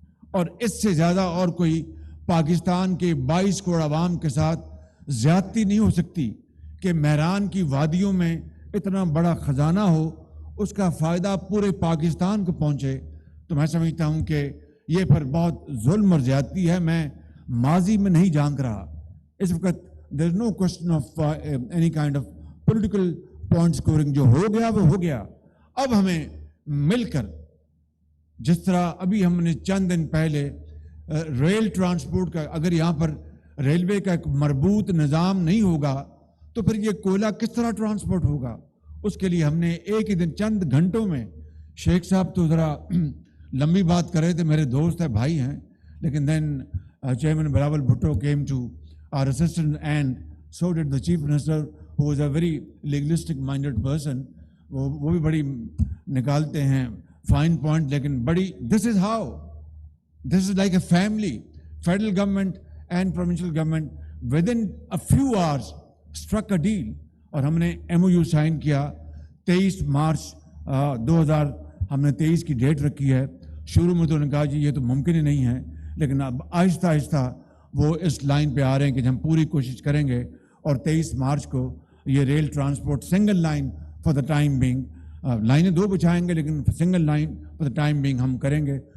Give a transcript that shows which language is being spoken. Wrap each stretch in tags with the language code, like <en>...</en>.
<ur>اور اس سے زیادہ اور کوئی پاکستان کے 22 کروڑ عوام کے ساتھ زیادتی نہیں ہو سکتی کہ مہران کی وادیوں میں اتنا بڑا خزانہ ہو, اس کا فائدہ پورے پاکستان کو پہنچے. تو میں سمجھتا ہوں کہ یہ پر بہت ظلم اور زیادتی ہے. میں ماضی میں نہیں جھانک رہا. اس وقت</ur> <en>there is no question of any kind of political point scoring.</en> <ur>جو ہو گیا وہ ہو گیا. اب ہمیں مل کر, جس طرح ابھی ہم نے چند دن پہلے ریل ٹرانسپورٹ کا, اگر یہاں پر ریلوے کا ایک مربوط نظام نہیں ہوگا تو پھر یہ کوئلہ کس طرح ٹرانسپورٹ ہوگا. اس کے لیے ہم نے ایک ہی دن, چند گھنٹوں میں, شیخ صاحب تو ذرا لمبی بات کر رہے تھے, میرے دوست ہیں, بھائی ہیں, لیکن دین chairman Bilawal Bhutto</ur> <en>came to our assistance, and so did the chief minister, who is a very legalistic minded person.</en> <ur>وہ بھی بڑی نکالتے ہیں فائن پوائنٹ, لیکن بڑی</ur> <en>this is like a family. Federal government and provincial government within a few hours struck a deal,</en> <ur>اور ہم نے MOU سائن کیا 23 مارچ 2000 ہم نے 23 کی ڈیٹ رکھی ہے. شروع میں تو انہوں نے کہا جی یہ تو ممکن ہی نہیں ہے, لیکن اب آہستہ آہستہ وہ اس لائن پہ آ رہے ہیں کہ ہم پوری کوشش کریں گے, اور 23 مارچ کو یہ rail transport single line for the time being, لائنیں 2 بچھائیں گے لیکن single line for the time being ہم کریں گے.</ur>